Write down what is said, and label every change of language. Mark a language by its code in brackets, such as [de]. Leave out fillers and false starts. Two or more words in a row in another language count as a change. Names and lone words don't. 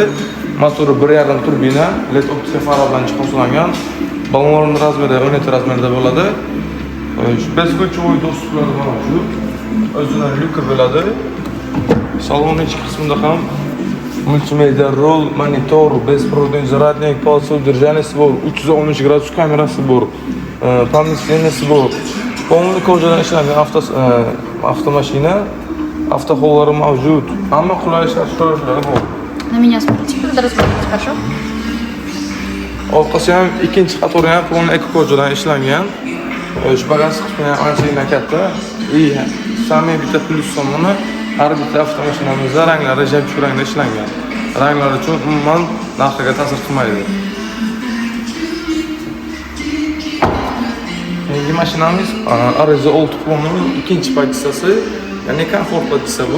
[uz] Motori 1.5 turbina, LED optika fara bilan jihozlangan. Ballonlarning razmeri 17 razmerda bo'ladi. Bezgulchovoy dostuplar mavjud. O'zining lyuki bo'ladi. Salonning ichki qismida ham multimedia rol, monitor, [ru] беспроводной зарядник, полоса удержания [uz] bor, 360 gradus kamerasi bor, помещенияsi bor. Polniy kojadan ishlangan avtomashina, avtohollari mavjud. Hamma qulay shart-sharoitlari bor. [ru] На меня смотрите, когда разговариваете, хорошо? [uz] Orqasi ham ikkinchi qatori ham polniy eko kojadan ishlangan. Shu bagaj qismi ham anchagina katta. Samimiy bitta plyus tomoni har bitta avtomashinamizda ranglari jabchi rangda ishlangan. Ranglar uchun umuman narxiga ta'sir qilmaydi. Keyingi mashinamiz Ariza 6 Pro'ning 2-pozitsiyasi, ya'ni komfort pozitsiya bu.